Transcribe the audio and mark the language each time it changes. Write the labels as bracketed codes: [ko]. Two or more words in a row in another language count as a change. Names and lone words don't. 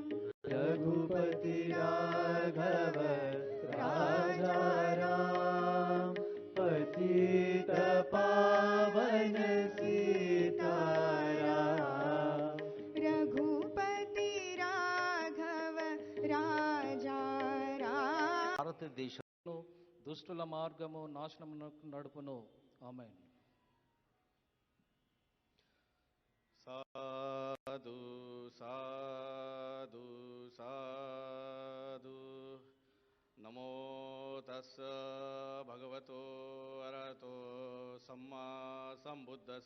[hi] रघुपति राघव राजा राम पतित पावन सीताराम। रघुपति राघव राजा राम। [te] భారతదేశంలో దుష్టుల మార్గము నాశనమునకు నడుపును. ఆమేన్. [pi] సాధు సాధు సాధు నమో తస్స భగవతో అరహతో సమ్మా సంబుద్దస్స.